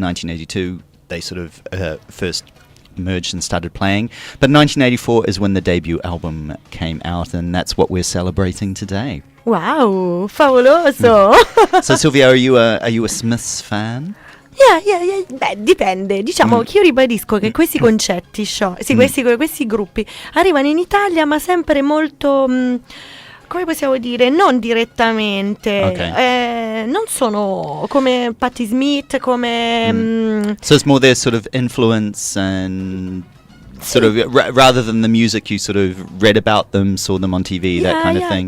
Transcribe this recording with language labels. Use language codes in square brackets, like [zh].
[en] 1982, they sort of first merged and started playing. But 1984 is when the debut album came out, and that's what we're celebrating today. [it] Wow, favoloso! [en] So, Sylvia, are you a Smiths fan? Yeah. [it] Beh, dipende. Diciamo che io ribadisco che questi concetti, questi gruppi arrivano in Italia, ma sempre molto... come possiamo dire, non direttamente, [en] okay. [it] Non sono come Patti Smith, come... [en] So it's more their sort of influence and sort of, rather than the music, you sort of read about them, saw them on TV, that kind of thing.